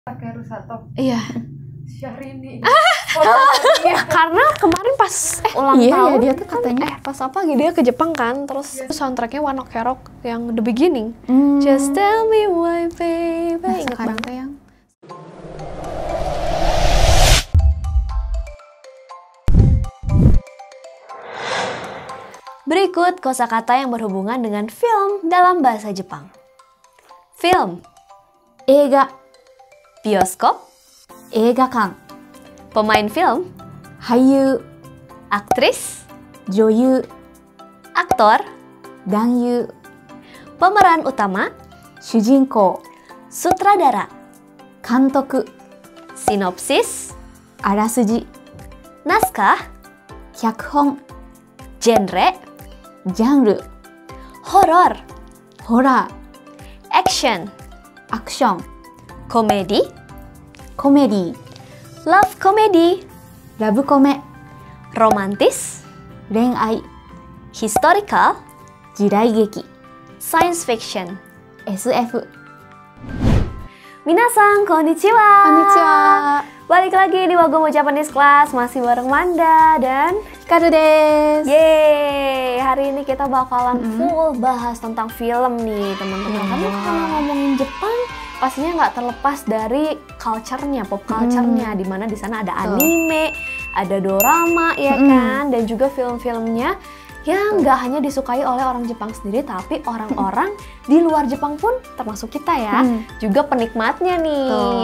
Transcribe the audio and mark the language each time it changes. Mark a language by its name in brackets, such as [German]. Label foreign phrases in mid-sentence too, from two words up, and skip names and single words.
[Indonesian] Takeru Sato. Iya. Syahrini. Karena kemarin pas ulang tahun dia tuh katanya pas apa gitu dia ke Jepang kan, terus soundtracknya One Ok Rock yang The Beginning. [English] Just tell me why baby. [Indonesian] Ingat banget yang Berikut kosakata yang berhubungan dengan film dalam bahasa Jepang. Film, [Japanese] 映画 [Indonesian] bioskop, [Japanese] 映画館 [Indonesian] pemain film, [Japanese] 俳優 [Indonesian] aktris, [Japanese] 女優 [Indonesian] aktor, [Japanese] 男優 [Indonesian] pemeran utama, [Japanese] 主人公 [Indonesian] sutradara, [Japanese] 監督 [Indonesian] sinopsis, [Japanese] あらすじ [Indonesian] naskah, [Japanese] 脚本 [Indonesian] genre, [Japanese] ジャンル [Indonesian] horor, [Japanese] ホラー [Indonesian] action, [Japanese] アクション [Indonesian] komedi, [Japanese] コメディ [English] love comedy, [Japanese] ラブコメ [Indonesian] romantis, [Japanese] 恋愛 [Indonesian] historical, [Japanese] 時代劇 [English] science fiction. [Japanese] SF 皆さん、こんにちは. Konnichiwa. [Indonesian] Balik lagi di Wagomo Japanese Class, masih bareng Manda dan [Japanese] Karu desu. [Indonesian] yeay, hari ini kita bakalan full bahas tentang film nih teman-teman. Karena kalau ngomongin Jepang, pastinya nggak terlepas dari culture-nya, [English] pop culture- [Indonesian] nya, di mana di sana ada anime, ada dorama, ya kan, dan juga film-filmnya yang nggak hanya disukai oleh orang Jepang sendiri, tapi orang-orang di luar Jepang pun termasuk kita ya, juga penikmatnya nih.